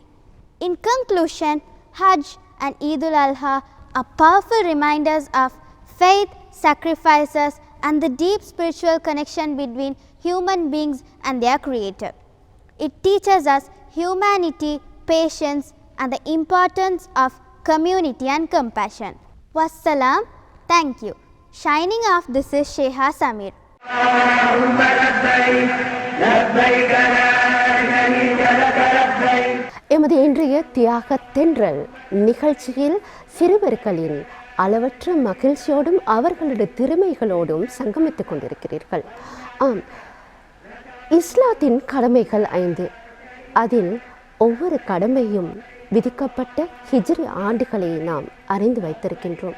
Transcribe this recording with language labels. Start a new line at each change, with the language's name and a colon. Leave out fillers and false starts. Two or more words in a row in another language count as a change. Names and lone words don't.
English: In conclusion, Hajj and Eid al-Adha are powerful reminders of faith, sacrifices, and the deep spiritual connection between human beings and their Creator. It teaches us humanity, patience, and the importance of community and compassion. Wassalam. Thank you. Signing off, this is Sheha Samir.
Arabic: اللهم لبيك لبيك لا شريك لك لبيك.
Tamil: எமது இன்றைய தியாக தென்றல் நிகழ்ச்சியில் சிறுவர்களின் அளவற்ற மகிழ்ச்சியோடும் அவர்களது திறமைகளோடும் சங்கமித்துக் கொண்டிருக்கிறீர்கள். ஆம், இஸ்லாத்தின் கடமைகள் 5. அதில் ஒவ்வொரு கடமையும் விதிக்கப்பட்ட ஹிஜ்ரி ஆண்டுகளை நாம் அறிந்து வைத்திருக்கின்றோம்.